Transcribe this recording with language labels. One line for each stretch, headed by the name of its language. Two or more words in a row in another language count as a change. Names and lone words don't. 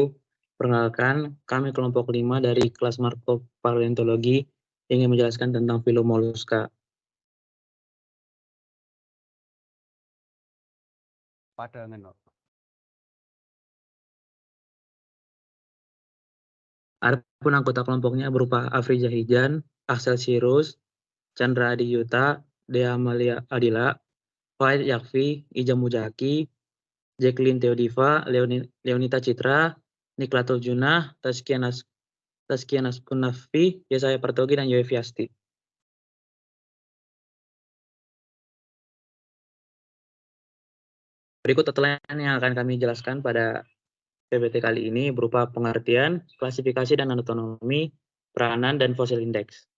Indonesian: Perkenalkan, kami kelompok 5 dari kelas Marco Paleontologi ingin menjelaskan tentang filum moluska. Adapun anggota kelompoknya berupa Afri Jahijan, Axel Sirus, Chandra Adi Yuta, Dea Amalia Adila, Faid Yakfi, Ija Mujaki, Jacqueline Theodiva, Leonita Citra, Niklatul Junah, Tazkia Naskunafi, Yesaya Partogi, dan Yoefi Asti. Berikut outline yang akan kami jelaskan pada PPT kali ini berupa pengertian, klasifikasi dan anatomi, peranan, dan fosil indeks.